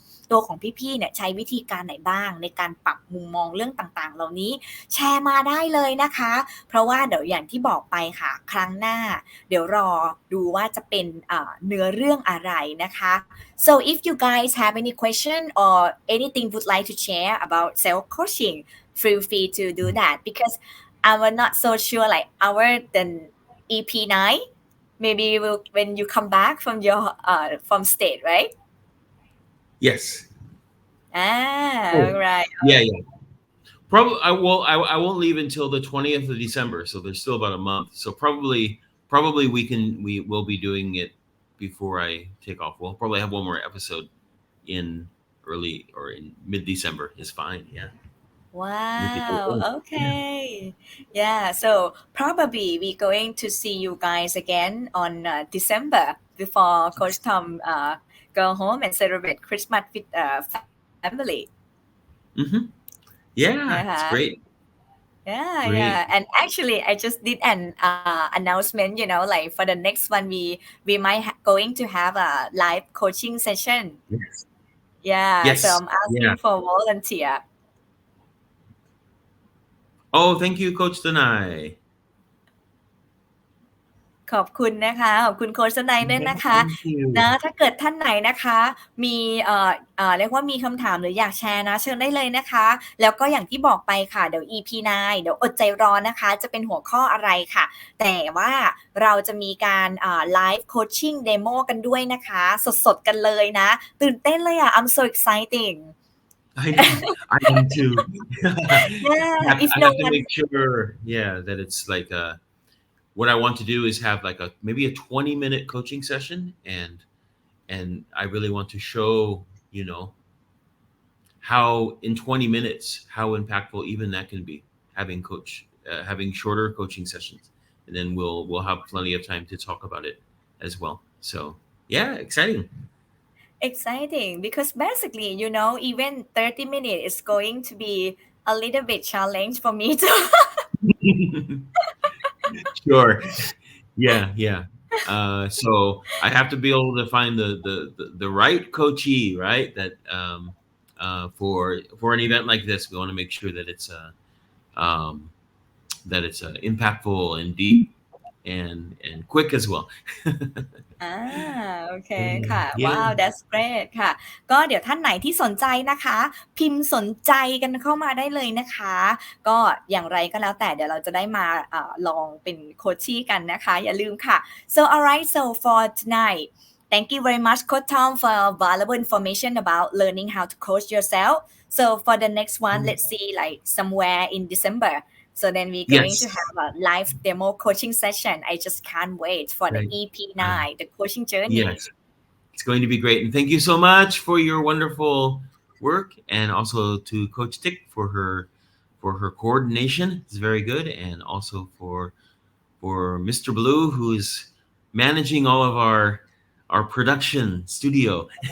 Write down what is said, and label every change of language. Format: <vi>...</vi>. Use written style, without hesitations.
<th>ตัวของพี่ๆเนี่ยใช้วิธีการไหนบ้างในการปรับมุมมองเรื่องต่างๆเหล่านี้แชร์มาได้เลยนะคะเพราะว่าเดี๋ยวอย่างที่บอกไปค่ะครั้งหน้าเดี๋ยวรอดูว่าจะเป็นเนื้อเรื่องอะไรนะคะ</th> <en>So if you guys have any question or anything would like to share about self coaching feel free to do that because I'm not so sure like our the EP.8 maybe when you come back from your from state right Yes. right Yeah. Probably I won't leave until the 20th of December, so there's still about a month. So probably we will be doing it before I take off. We'll probably have one more episode in early or in mid-December is fine. Yeah. Wow, okay. Yeah, so probably we're going to see you guys again on December before Coach Tom go home and celebrate Christmas with family. Mm-hmm. Yeah, it's Uh-huh. great. Yeah, Great. yeah. And actually, I just did an announcement, like for the next one, we might going to have a live coaching session. Yes. Yeah, so Yes. I'm Yeah. asking for volunteer. Oh, thank you, Coach Danai.</en> <th>ขอบคุณนะคะขอบคุณโค้ชนายด้วยนะคะ</th> <en>Thank you.</en> <th>นะถ้าเกิดท่านไหนนะคะมีเรียกว่ามีคำถามหรืออยากแชร์นะเชิญได้เลยนะคะแล้วก็อย่างที่บอกไปค่ะเดี๋ยว EP.9 เดี๋ยวอดใจรอนะคะจะเป็นหัวข้ออะไรค่ะแต่ว่าเราจะมีการไลฟ์โคชชิ่งเดโมกันด้วยนะคะสดๆกันเลยนะตื่นเต้นเลยอ่ะ</th> <en>I'm so exciting I know. I am too. Yeah, if I no have to one make sure, yeah, that it's like what I want to do is have like a maybe a 20-minute coaching session, and I really want to show, how in 20 minutes how impactful even that can be, having shorter coaching sessions, and then we'll have plenty of time to talk about it as well. So yeah, exciting. exciting because basically, even 30 minutes is going to be a little bit challenge for me too. Sure. Yeah, yeah. So I have to be able to find the right coachee, right? That for an event like this, we want to make sure um, that it's impactful and deep and quick as well.</en> <th>โอเคค่ะ</th> <en>Yeah. ว้าว that's great ค่ะ</en> <th>ก็เดี๋ยวท่านไหนที่สนใจนะคะ พิมพ์สนใจกันเข้ามาได้เลยนะคะ ก็อย่างไรก็แล้วแต่เดี๋ยวเราจะได้มาลองเป็นโคชชี่กันนะคะ อย่าลืมค่ะ</th> <en>so alright so for tonight thank you very much Coach Tom for valuable information about learning how to coach yourself so for the next one let's see like somewhere in December so then we're going to Yes. have a live demo coaching session. I just can't wait for the Right. EP.8, the coaching journey. Yes. It's going to be great. And thank you so much for your wonderful work, and also to Coach Tick for her coordination. It's very good. And also for Mr. Blue, who's managing all of our production studio.</en>